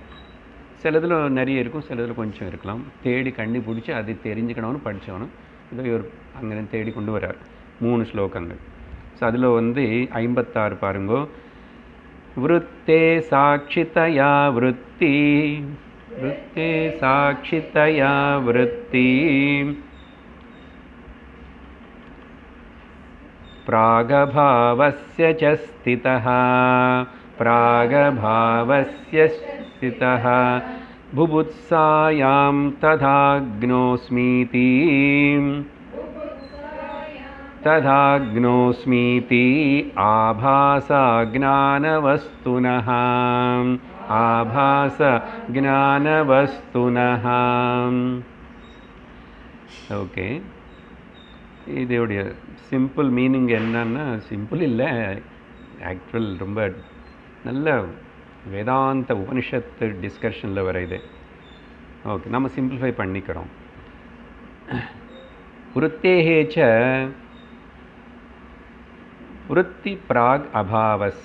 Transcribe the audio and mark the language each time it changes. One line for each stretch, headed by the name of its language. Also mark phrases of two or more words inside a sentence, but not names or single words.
Tamil: சிலதில் நிறைய இருக்கும், சிலதில் கொஞ்சம் இருக்கலாம். தேடி கண்டுபிடிச்சி அது தெரிஞ்சுக்கணும்னு படித்தவனும் இதை ஒரு அங்கே தேடி கொண்டு வர்றார். 3 ஸ்லோகங்கள். ஸோ அதில் வந்து 56 பாருங்கோ.
Sanskrit: वृत्ते साक्षितया वृत्ति, वृत्ते साक्षितया वृत्ति, प्रागभावस्य च स्थितः, प्रागभावस्य स्थितः, बुभुत्सायां तथाग्नोस्मीति, तथाग्नोस्मीति आभासज्ञानवस्तुनः, आभासज्ञानवस्तुनः.
Tamil: ஓகே, இதோடைய
English: simple meaning
Tamil: என்னன்னா, சிம்பிள் இல்லை ஆக்சுவல், ரொம்ப நல்ல வேதாந்த உபனிஷத்து டிஸ்கஷனில் வர இது. ஓகே, நம்ம சிம்பிளிஃபை பண்ணிக்கிறோம்.
Sanskrit: वृत्तेश्च वृत्ति प्राक् अभावस्य.